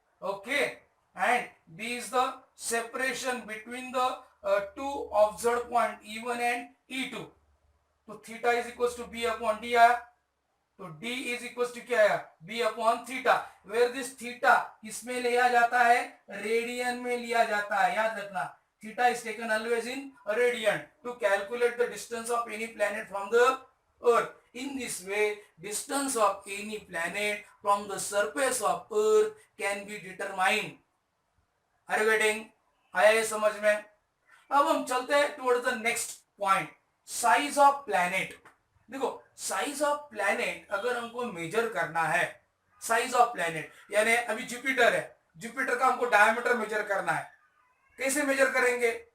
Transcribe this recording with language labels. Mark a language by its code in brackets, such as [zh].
[en] Okay, and D is the separation between the two observe point E1 and E2. तो theta is equals to B upon D आया. [hi] तो d is equal to क्या आया, b upon theta, where this theta किसमें लिया जाता है, radian में लिया जाता है, याद रखना [en] Theta is taken always in radian to calculate the distance of any planet from the Earth. In this way, distance of any planet from the surface of Earth can be determined. Are you getting? [hi] आया ये समझ में? अब हम चलते हैं [en] towards the next point, [hi] size of planet. देखो size of planet अगर हमको मेजर करना है, साइज ऑफ प्लैनेट यानी अभी जुपिटर है, जुपिटर का हमको डायमीटर मेजर करना है, कैसे मेजर करेंगे?